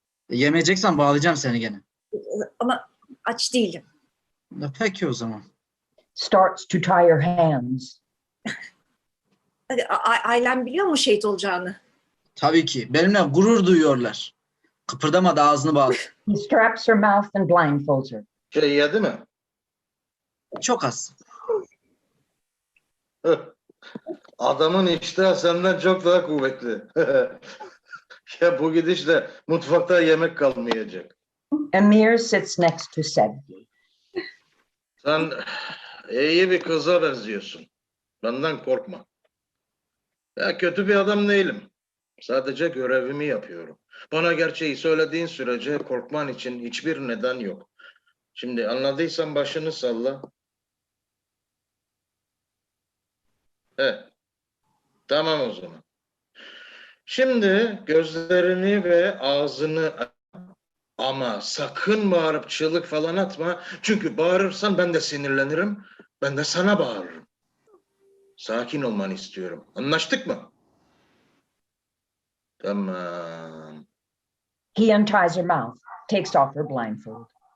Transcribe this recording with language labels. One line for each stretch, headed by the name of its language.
Turkish: Yemeyeceksen bağlayacağım seni gene. Ama aç değilim. Peki o zaman.
English: Starts to tie her hands.
Turkish: Ailem biliyor mu şehit olacağını? Tabii ki. Benimle gurur duyuyorlar. Kıpırdama da ağzını bağla.
English: He straps her mouth and blindfolds her.
Turkish: Şey yedi mi? Çok az. Adamın iştahı senden çok daha kuvvetli. Ya bu gidişle mutfakta yemek kalmayacak.
English: Emir sits next to Sevgi.
Turkish: Sen iyi bir kıza benziyorsun. Benden korkma. Ya kötü bir adam değilim. Sadece görevimi yapıyorum. Bana gerçeği söylediğin sürece korkman için hiçbir neden yok. Şimdi anladıysan başını salla. Tamam o zaman. Şimdi gözlerini ve ağzını ama sakın bağırıp çığlık falan atma. Çünkü bağırırsan ben de sinirlenirim. Ben de sana bağırırım. Sakin olmanı istiyorum. Anlaştık mı? Tamam.
English: He unties her mouth, takes off her blindfold.